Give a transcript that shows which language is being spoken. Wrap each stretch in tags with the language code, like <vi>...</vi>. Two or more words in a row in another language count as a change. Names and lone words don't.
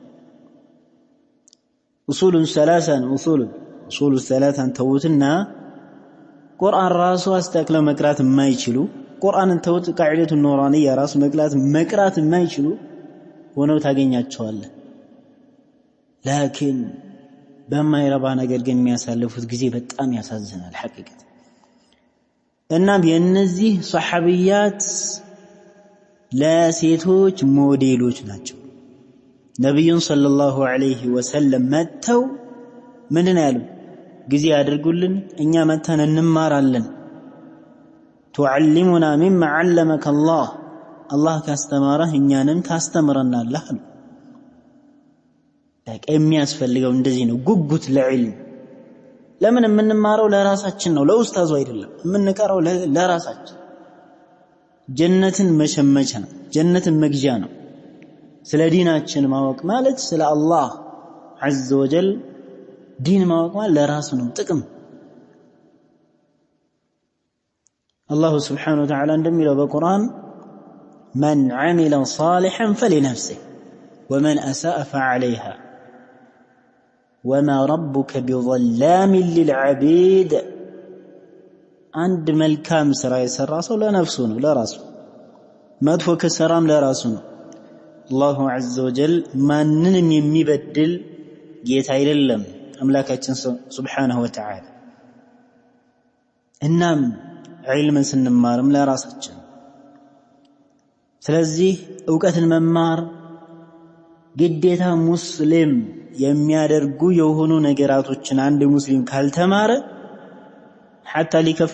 <ar>أصول الثلاثة</ar> <am>ተውትና ቁርአን ራሱ አስተካክለው መቅራት የማይችሉ ቁርአንን ተውት</am> <ar>القاعدة النورانية</ar> <am>ራሱ መቅራት የማይችሉ ሆነው ታገኛቸዋለህ ላኪን በማይረባ ነገር ግን የሚያሳልፉት ጊዜ በጣም ያሳዝናል ሐቂቀት እናም የነዚህ ሱሐቢያት ለሴቶች ሞዴሎች ናቸው ነብዩን</am> <ar>صلى الله عليه وسلم</ar> <am>መተው ምንድን ያሉ ጊዜ ያድርጉልን እኛ መተን እንማራለን</am> <ar>تعلمنا مما علمك الله</ar> <am>ካስተማረህ እኛንም ታስተምረናለህ ለክ የሚያስፈልገው እንደዚህ ነው ጉጉት ለዕልም ለምን የምንማረው ለራሳችን ነው ለኡስታዙ አይደለም የምንቀራው ለራሳችን ጀነትን መሸመቻ ነው ጀነትን መግዣ ነው ስለ ዲናችን ማወቅ ማለት ስለ አላህ</am> <ar>عز وجل</ar> <am>ዲን ማወቅ ማለት ለራሱ ነው ጥቅም</am> <ar>الله سبحانه وتعالى</ar> <am>እንደሚለው በቁርአን</am> <ar>من عمل صالحا فلنفسه ومن أساء فعليها وما ربك بظلام للعبيد عند</ar> <am>መልካም ስራ የሰራ ሰው ለነፍሱ ነው ለራሱ መጥፎ ከሰራም ለራሱ ነው</am> <ar>الله عز وجل</ar> <am>ማንንም የሚበድል ጌታ አይደለም አምላካችን</am> <ar>سبحانه وتعالى</ar> <am>እናም ዒልምን ስንማርም ለራሳችን ስለዚህ ዕውቀትን መማር ግዴታ ሙስሊም የሚያደርጉ የሆኑ ነገራቶችን አንድ ሙስሊም ካልተማረ حتى ሊከፍር</am>